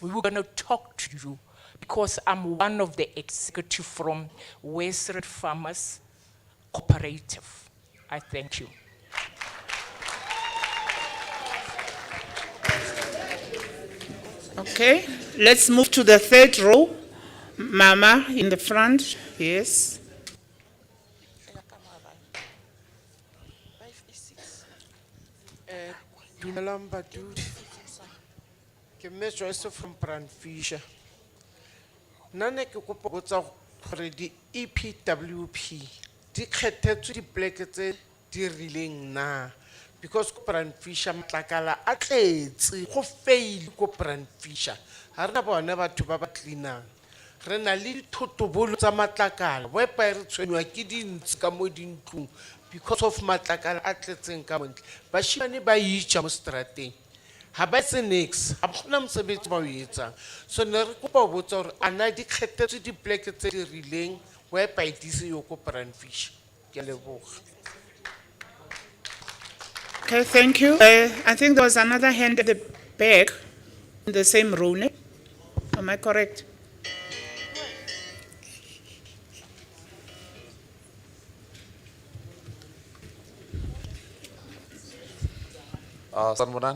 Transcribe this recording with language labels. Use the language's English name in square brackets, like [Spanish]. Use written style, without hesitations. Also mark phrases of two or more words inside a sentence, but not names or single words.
[English] We're gonna talk to you, because I'm one of the executive from West Rand Farmers Cooperative. I thank you. Okay, let's move to the third row. Mama in the front, yes. [Tswana] Dumelang badudi. Ke Ms. Joyce from Brandfisher. Nane ke kopa go tsa gore di EPWP di kgethetswe dipoleke tse di rileng na, because ko Brandfisher matlakala a tletse go fail ko Brandfisher ha rena bona batho ba ba cleanang, re na le dithotobolo tsa matlakala whereby re tshwenwa ke dintsi ka mo dintlong [English] because of [Tswana] matlakala a tletseng ka montle. [Southern Sotho] Bashimane ba itša mo strateng ha ba se nix, ha gona mosebetsi ba o etsang. [Tswana] So ne re kopa [Southern Sotho] ho botsa hore [Tswana] ana di kgethetswe dipoleke tse di rileng whereby di se yo ko Brandfisher. Ke a leboga. [English] Okay, thank you. I think there was another hand at the back in the same row. Ne? Am I correct? [Zulu] Sanbonan.